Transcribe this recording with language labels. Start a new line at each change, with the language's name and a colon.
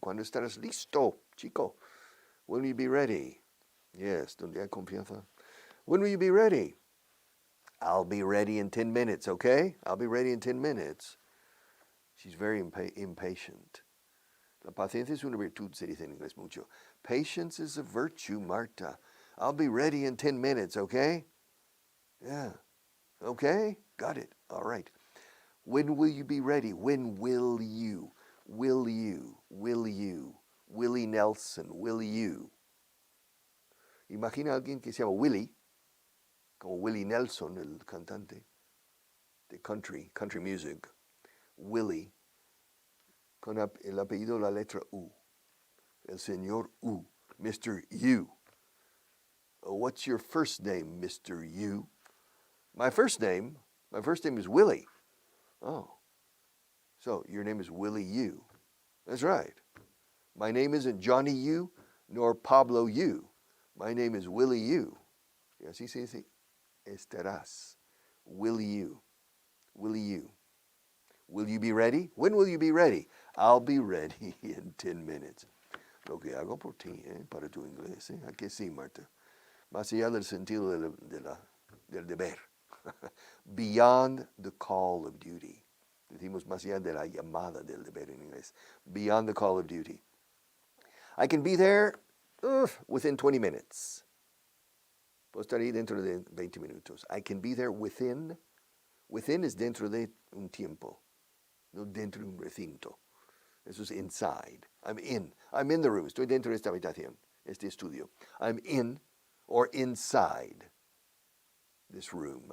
Spanish: ¿Cuándo estarás listo, chico?
English: When will you be ready?
Spanish: Yes, donde hay confianza.
English: When will you be ready? I'll be ready in 10 minutes, okay? I'll be ready in 10 minutes. She's very impatient.
Spanish: La paciencia es una virtud, se dice en inglés mucho.
English: Patience is a virtue, Marta. I'll be ready in 10 minutes, okay? Yeah. Okay? Got it. All right. When will you be ready? When will you? Will you? Willie Nelson, will you?
Spanish: Imagina a alguien que se llama Willie, como Willie Nelson, el cantante de country music. Willie, con el apellido la letra U. El señor U, Mr. U.
English: What's your first name, Mr. U? My first name is Willie. Oh, so your name is Willie U. That's right. My name isn't Johnny U, nor Pablo U. My name is Willie U.
Spanish: Y así se dice, estarás.
English: Will you? Will you? Will you be ready?
Spanish: When will you be ready?
English: I'll be ready in 10 minutes.
Spanish: Lo que hago por ti, para tu inglés. ¿A que sí, Marta? Más allá del sentido del deber.
English: Beyond the call of duty.
Spanish: Decimos más allá de la llamada del deber en inglés.
English: Beyond the call of duty. I can be there within 20 minutes.
Spanish: Puedo estar ahí dentro de 20 minutos.
English: I can be there within.
Spanish: Within es dentro de un tiempo, no dentro de un recinto. Eso es inside.
English: I'm in. I'm in the room.
Spanish: Estoy dentro de esta habitación, este estudio.
English: I'm in or inside this room.